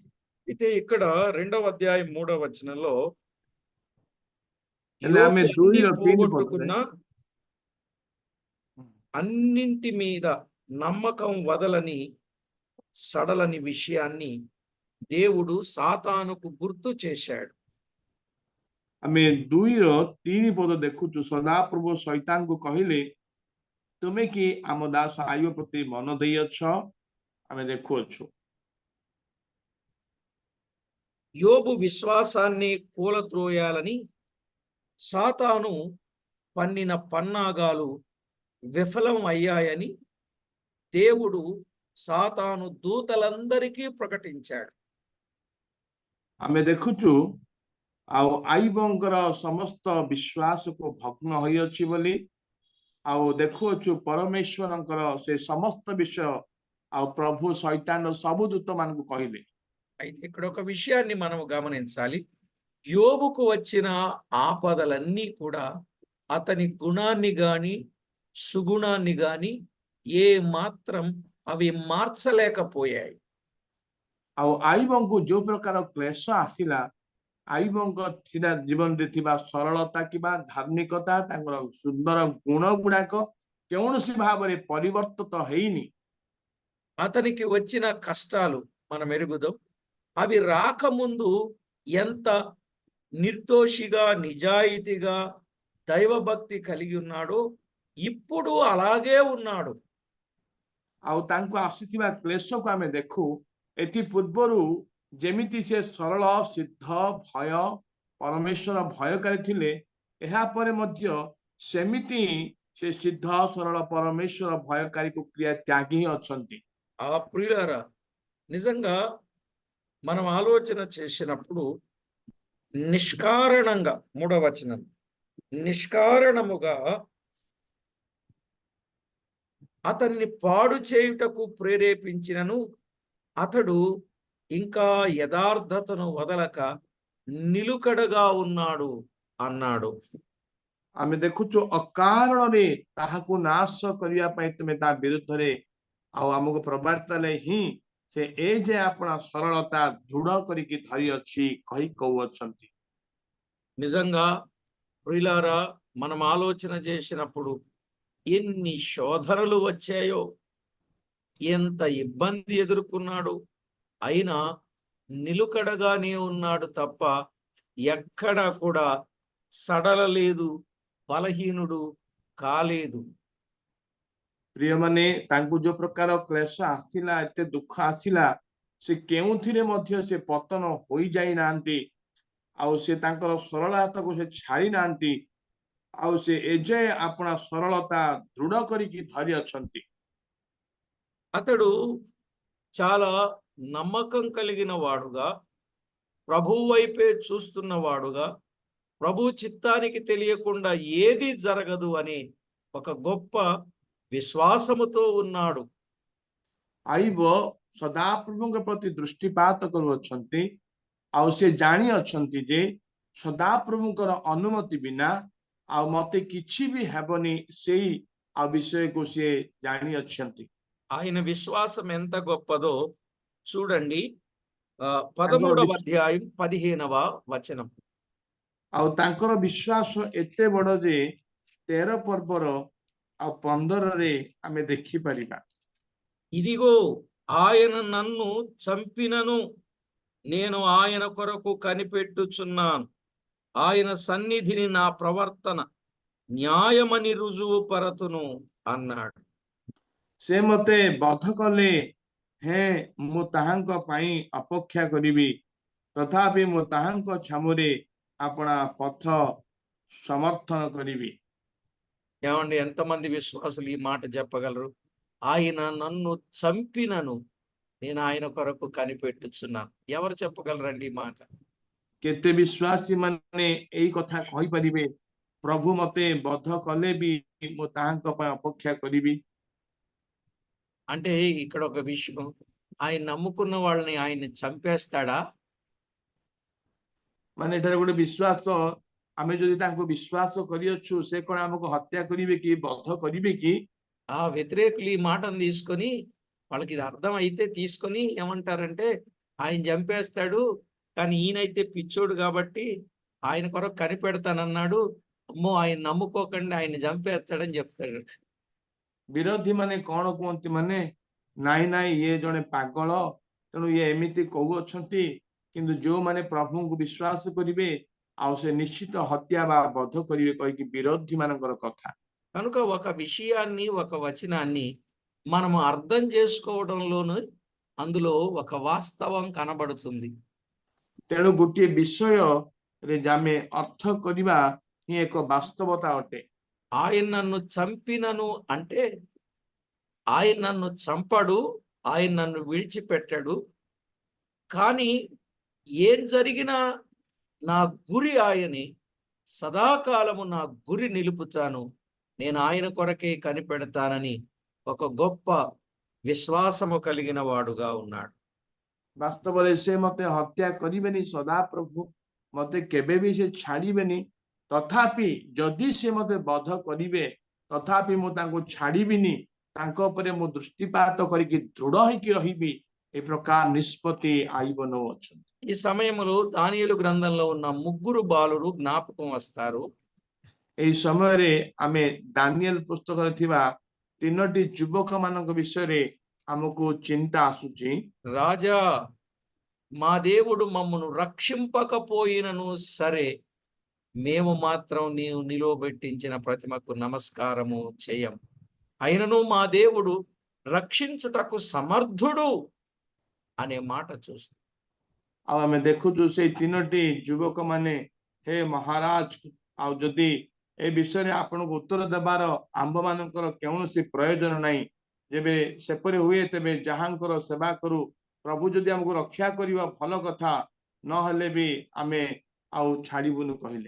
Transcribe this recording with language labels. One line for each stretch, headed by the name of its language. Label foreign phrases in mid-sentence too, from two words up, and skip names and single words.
Telugu: అయితే ఇక్కడ 2వ అధ్యాయం 3వ వచనంలో
Odia: ହେଲେ ଆମେ
Telugu: యోబు 2 అన్ని
Odia: ର 3
Telugu: పోగొట్టుకున్న అన్నింటి మీద నమ్మకం వదలని సడలని విషయాన్ని దేవుడు సాతానుకు గుర్తు చేశాడు.
Odia: ଆମେ 2 ର 3 ପଦ ଦେଖୁଛୁ, ସଦାପ୍ରଭୁ ଶୈତାନକୁ କହିଲେ, ତୁମେ କି ଆମ ଦାସ ଆୟୁବ ପ୍ରତି ମନ ଦେଇଅଛ ଆମେ ଦେଖୁଅଛୁ।
Telugu: యోబు విశ్వాసాన్ని కూలత్రోయాలని సాతాను పన్నిన పన్నాగాలు విఫలం అయ్యాయని దేవుడు సాతాను దూతలందరికీ ప్రకటించాడు.
Odia: ଆମେ ଦେଖୁଛୁ ଆଉ ଆୟୁବଙ୍କର ସମସ୍ତ ବିଶ୍ୱାସକୁ ଭଗ୍ନ ହୋଇଅଛି ବୋଲି, ଆଉ ଦେଖୁଅଛୁ ପରମେଶ୍ୱରଙ୍କର ସେ ସମସ୍ତ ବିଷୟ ଆଉ ପ୍ରଭୁ ଶୈତାନ ସବୁ ଦୂତ ମାନଙ୍କୁ କହିଲେ।
Telugu: అయితే ఇక్కడ ఒక విషయాన్ని మనం గమనించాలి. యోబుకు వచ్చిన ఆపదలన్నీ కూడా అతని గుణాన్ని గాని సుగుణాన్ని గాని ఏ మాత్రం అవి మార్చలేకపోయాయి.
Odia: ଆଉ ଆୟୁବଙ୍କୁ ଯୋଉ ପ୍ରକାର କ୍ଲେଶ ଆସିଲା, ଆୟୁବଙ୍କ ଜୀବନରେ ଥିବା ସରଳତା କିମ୍ବା ଧାର୍ମିକତା, ତାଙ୍କର ସୁନ୍ଦର ଗୁଣ ଗୁଡାକ କୌଣସି ଭାବରେ ପରିବର୍ତ୍ତିତ ହେଇନି।
Telugu: అతనికి వచ్చిన కష్టాలు మనం ఎరుగుదాం. అవి రాకముందు ఎంత నిర్దోషిగా నిజాయితీగా దైవభక్తి కలిగి ఉన్నాడో ఇప్పుడు అలాగే ఉన్నాడు.
Odia: ଆଉ ତାଙ୍କୁ ଆସିଥିବା କ୍ଲେଶକୁ ଆମେ ଦେଖୁ, ଏଥି ପୂର୍ବରୁ ଯେମିତି ସେ ସରଳ ସିଦ୍ଧ ଭୟ ପରମେଶ୍ୱର ଭୟକାରୀ ଥିଲେ, ଏହାପରେ ମଧ୍ୟ ସେମିତି ସେ ସିଦ୍ଧ ସରଳ ପରମେଶ୍ୱର ଭୟକାରୀକୁ କ୍ରିୟା ତ୍ୟାଗୀ ହିଁ ଅଛନ୍ତି।
Telugu: ఆ ప్రియులారా, నిజంగా మనం ఆలోచన చేసినప్పుడు నిష్కారణంగా, మూడవ వచనం, నిష్కారణముగా అతన్ని పాడు చేయుటకు ప్రేరేపించినను అతడు ఇంకా యథార్థతను వదలక నిలుకడగా ఉన్నాడు అన్నాడు.
Odia: ଆମେ ଦେଖୁଛୁ ଅକାରଣରେ ତାହାକୁ ନାଶ କରିବା ପାଇଁ ତୁମେ ତା ବିରୁଦ୍ଧରେ ଆଉ ଆମକୁ ପ୍ରବର୍ତ୍ତାଇଲେ ହିଁ ସେ ଏ ଯେ ଆପଣ ସରଳତା ଦୃଢ କରିକି ଧରିଅଛି କହି କହୁଅଛନ୍ତି।
Telugu: నిజంగా ప్రియులారా, మనం ఆలోచన చేసినప్పుడు ఎన్ని శోధనలు వచ్చాయో, ఎంత ఇబ్బంది ఎదుర్కొన్నాడు, అయినా నిలుకడగానే ఉన్నాడు తప్ప ఎక్కడా కూడా సడలలేదు, బలహీనుడు కాలేదు.
Odia: ପ୍ରିୟମାନେ, ତାଙ୍କୁ ଯୋଉ ପ୍ରକାର କ୍ଲେଶ ଆସିଲା, ଏତେ ଦୁଃଖ ଆସିଲା, ସେ କେଉଁଥିରେ ମଧ୍ୟ ସେ ପତନ ହୋଇଯାଇ ନାହାନ୍ତି। ଆଉ ସେ ତାଙ୍କର ସରଳତାକୁ ସେ ଛାଡି ନାହାନ୍ତି। ଆଉ ସେ ଏଯାଏ ଆପଣା ସରଳତା ଦୃଢ କରିକି ଧରି ଅଛନ୍ତି।
Telugu: అతడు చాలా నమ్మకం కలిగిన వాడుగా, ప్రభువు వైపే చూస్తున్న వాడుగా, ప్రభు చిత్తానికి తెలియకుండా ఏది జరగదు అని ఒక గొప్ప విశ్వాసముతో ఉన్నాడు.
Odia: ଆୟୁବ ସଦାପ୍ରଭୁଙ୍କ ପ୍ରତି ଦୃଷ୍ଟିପାତ କରୁଅଛନ୍ତି। ଆଉ ସେ ଜାଣି ଅଛନ୍ତି ଯେ ସଦାପ୍ରଭୁଙ୍କର ଅନୁମତି ବିନା ଆଉ ମତେ କିଛି ବି ହେବନି, ସେଇ ଆଉ ବିଷୟକୁ ସେ ଜାଣି ଅଛନ୍ତି।
Telugu: ఆయన విశ్వాసం ఎంత గొప్పదో చూడండి.
Odia: ତାଙ୍କର
Telugu: 13వ అధ్యాయం 15వ వచనం.
Odia: ଆଉ ତାଙ୍କର ବିଶ୍ୱାସ ଏତେ ବଡ ଯେ 13 ପର୍ବର ଆଉ 15ରେ ଆମେ ଦେଖିପାରିବା।
Telugu: ఇదిగో ఆయన నన్ను చంపినను నేను ఆయన కొరకు కనిపెట్టుచున్నాను, ఆయన సన్నిధిని నా ప్రవర్తన న్యాయమని రుజువు పరతును అన్నాడు.
Odia: ସେ ମତେ ବଧ କଲେ ହେଁ ମୁଁ ତାହାଙ୍କ ପାଇଁ ଅପେକ୍ଷା କରିବି, ତଥାପି ମୁଁ ତାହାଙ୍କ ଛାମୁରେ ଆପଣା ପଥ ସମର୍ଥନ କରିବି।
Telugu: ఏమండి, ఎంతమంది విశ్వాసులు ఈ మాట చెప్పగలరు? ఆయన నన్ను చంపినను నేను ఆయన కొరకు కనిపెట్టుచున్నాను. ఎవరు చెప్పగలరండి ఈ మాట?
Odia: କେତେ ବିଶ୍ୱାସୀ ମାନେ ଏଇ କଥା କହିପାରିବେ, ପ୍ରଭୁ ମତେ ବଧ କଲେ ବି ମୁଁ ତାହାଙ୍କ ପାଇଁ ଅପେକ୍ଷା କରିବି।
Telugu: అంటే ఇక్కడ ఒక విషయం, ఆయన నమ్ముకున్న వాళ్ళని ఆయన్ని చంపేస్తాడా?
Odia: ମାନେ ଏଠାରେ ଗୋଟେ ବିଶ୍ୱାସ, ଆମେ ଯଦି ତାଙ୍କୁ ବିଶ୍ୱାସ କରିଅଛୁ, ସେ କଣ ଆମକୁ ହତ୍ୟା କରିବେ କି, ବଧ କରିବେ କି?
Telugu: ఆ వ్యతిరేకులు ఈ మాటను తీసుకొని, వాళ్ళకి ఇది అర్థం అయితే తీసుకొని ఏమంటారంటే ఆయన చంపేస్తాడు, కానీ ఈయనైతే పిచ్చోడు కాబట్టి ఆయన కొరకు కనిపెడతానన్నాడు, అమ్మో ఆయన నమ్ముకోకండి, ఆయన చంపేస్తాడని చెప్తాడు.
Odia: ବିରୋଧୀ ମାନେ କଣ କୁହନ୍ତି, ମାନେ ନାଇଁ ନାଇଁ ଇଏ ଜଣେ ପାଗଳ, ତେଣୁ ଇଏ ଏମିତି କହୁଅଛନ୍ତି। କିନ୍ତୁ ଯୋଉମାନେ ପ୍ରଭୁଙ୍କୁ ବିଶ୍ୱାସ କରିବେ ଆଉ ସେ ନିଶ୍ଚିତ ହତ୍ୟା ବା ବଧ କରିବେ କହିକି ବିରୋଧୀ ମାନଙ୍କର କଥା।
Telugu: కనుక ఒక విషయాన్ని, ఒక వచనాన్ని మనము అర్థం చేసుకోవడంలోను అందులో ఒక వాస్తవం కనబడుతుంది.
Odia: ତେଣୁ ଗୋଟିଏ ବିଷୟରେ ଆମେ ଅର୍ଥ କରିବା ହିଁ ଏକ ବାସ୍ତବତା ଅଟେ।
Telugu: ఆయన నన్ను చంపినను అంటే ఆయన నన్ను చంపడు, ఆయన నన్ను విడిచిపెట్టడు. కానీ ఏం జరిగినా నా గురి ఆయనే. సదాకాలము నా గురి నిలుపుతాను. నేను ఆయన కొరకే కనిపెడతానని ఒక గొప్ప విశ్వాసము కలిగిన వాడుగా ఉన్నాడు.
Odia: ବାସ୍ତବରେ ସେ ମତେ ହତ୍ୟା କରିବେନି, ସଦାପ୍ରଭୁ ମତେ କେବେ ବି ସେ ଛାଡ଼ିବେନି। ତଥାପି ଯଦି ସେ ମତେ ବଧ କରିବେ, ତଥାପି ମୁଁ ତାଙ୍କୁ ଛାଡ଼ିବିନି। ତାଙ୍କ ଉପରେ ମୁଁ ଦୃଷ୍ଟିପାତ କରିକି ଦୃଢ ହେଇକି ରହିବି। ଏ ପ୍ରକାର ନିଷ୍ପତ୍ତି ଆଇବ ନଉଅଛନ୍ତି।
Telugu: ఈ సమయంలో దానియేలు గ్రంథంలో ఉన్న ముగ్గురు బాలురు జ్ఞాపకం వస్తారు.
Odia: ଏହି ସମୟରେ ଆମେ ଦାନିଏଲ ପୁସ୍ତକରେ ଥିବା ତିନୋଟି ଯୁବକ ମାନଙ୍କ ବିଷୟରେ ଆମକୁ ଚିନ୍ତା ଆସୁଛି।
Telugu: రాజా, మా దేవుడు మమ్మను రక్షింపకపోయినను సరే, మేము మాత్రం నీవు నిలువబెట్టించిన ప్రతిమకు నమస్కారము చేయం. అయినను మా దేవుడు రక్షించుటకు సమర్థుడు అనే మాట చూస్తాం.
Odia: ଆଉ ଆମେ ଦେଖୁଛୁ ସେଇ ତିନୋଟି ଯୁବକ ମାନେ, ହେ ମହାରାଜ, ଆଉ ଯଦି ଏ ବିଷୟରେ ଆପଣଙ୍କୁ ଉତ୍ତର ଦେବାର ଆମ୍ଭମାନଙ୍କର କୌଣସି ପ୍ରୟୋଜନ ନାହିଁ। ଯେବେ ସେପରି ହୁଏ ତେବେ ଯାହାଙ୍କର ସେବା କରୁ, ପ୍ରଭୁ ଯଦି ଆମକୁ ରକ୍ଷା କରିବ ଭଲ କଥା, ନହେଲେ ବି ଆମେ ଆଉ ଛାଡ଼ିବୁନୁ କହିଲେ।